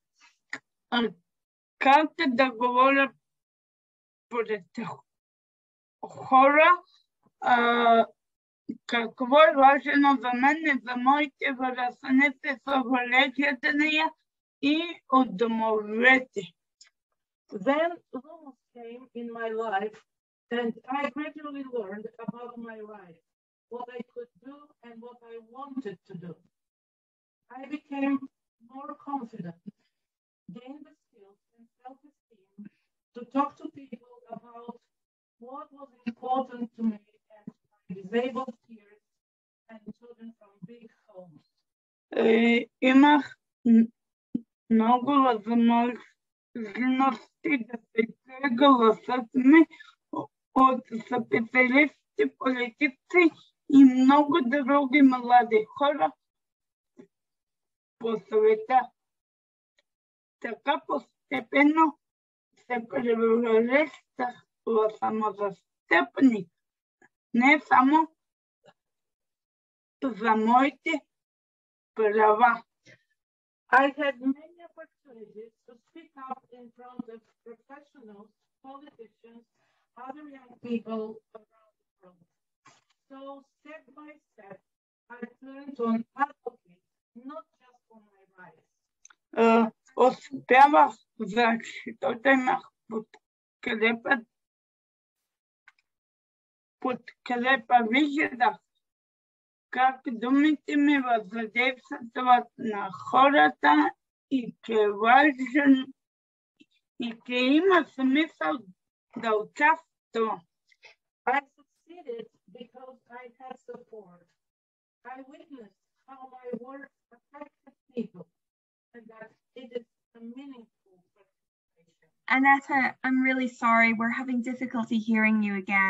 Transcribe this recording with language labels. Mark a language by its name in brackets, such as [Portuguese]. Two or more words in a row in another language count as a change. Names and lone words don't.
[Bulgarian] Как да говоря пред хора, какво е важно за мен и за моите връзници с увлечения и от домовете. [English] Then Lumos came in my life, and I gradually learned about my rights, what I could do and what I wanted to do. I became more confident, gained the skills and self-esteem to talk to people about what was important to me and my disabled peers and children from big homes. [Bulgarian] Имах много възможности да се чуе гласът ми от специалисти, политици и много други млади хора по света. Така постепенно се превръщах в самозастъпник, не само за моите права. [English] I had many opportunities to speak up in front of professionals, politicians, other young people around the world. So step by step, I turned to an advocate, not just for my rights. [Bulgarian] Успявах, защото имах подкрепа, виждах как думите ми въздействат на хората и че е важен и че има смисъл да участвам. [English] I succeeded because I had support. I witnessed how my work affected people and that it is a meaningful participation. Annetta, I'm really sorry. We're having difficulty hearing you again.